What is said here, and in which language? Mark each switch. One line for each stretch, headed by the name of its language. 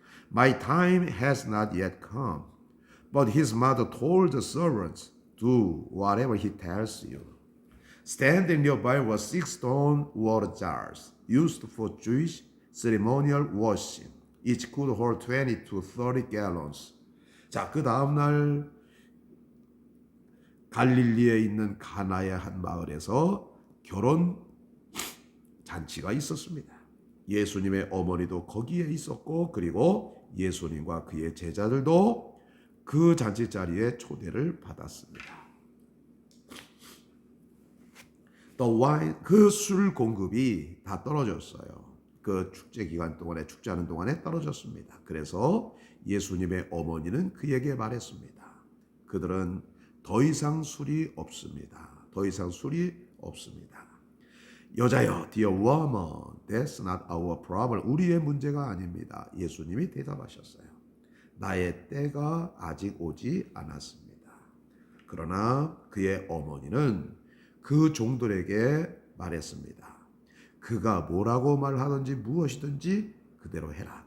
English: My time has not yet come. But his mother told the servants, Do whatever he tells you. Standing nearby were 6 stone water jars used for Jewish ceremonial washing. Each could hold 20 to 30 gallons.
Korean: 자, 그 다음날 갈릴리에 있는 가나의 한 마을에서 결혼 잔치가 있었습니다. 예수님의 어머니도 거기에 있었고, 그리고 예수님과 그의 제자들도 그 잔치 자리에 초대를 받았습니다. 그 술 공급이 다 떨어졌어요. 그 축제 기간 동안에, 축제하는 동안에 떨어졌습니다. 그래서 예수님의 어머니는 그에게 말했습니다. 그들은 더 이상 술이 없습니다. 더 이상 술이 없습니다. 여자여,
English: dear woman, that's not our problem.
Korean: 우리의 문제가 아닙니다. 예수님이 대답하셨어요. 나의 때가 아직 오지 않았습니다. 그러나 그의 어머니는 그 종들에게 말했습니다. 그가 뭐라고 말하든지 무엇이든지 그대로 해라.